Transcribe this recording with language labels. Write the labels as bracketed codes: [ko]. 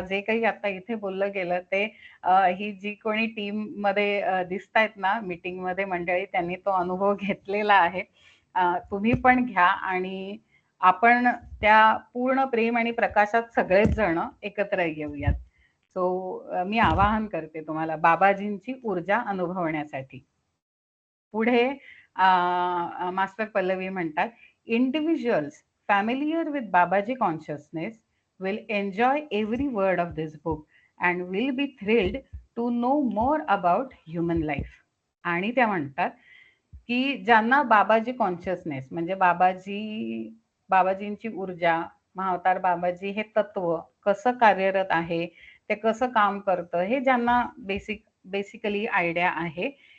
[mr] जे काही आता इथे बोललं गेलं ते, ही जी कोणी टीम मध्ये दिसतायत ना मीटिंग मध्ये मंडळी, त्यांनी तो अनुभव घेतलेला आहे. तुम्ही पण घ्या आणि आपण त्या पूर्ण प्रेम आणि प्रकाशात सगळेच जण एकत्र येऊयात. सो मी आवाहन करते तुम्हाला बाबाजींची ऊर्जा अनुभवण्यासाठी. पुढे मास्टर पल्लवी म्हणतात, [en] Individuals familiar with Babaji consciousness will enjoy every word of this book and will be thrilled to know more about human life. [mr] आणि त्या म्हणतात की ज्यांना बाबाजी कॉन्शियसनेस म्हणजे बाबाजींची ऊर्जा, महाअवतार बाबाजी हे तत्व कसं कार्यरत आहे, ते कसं काम करतं, हे ज्यांना बेसिकली आयडिया आहे,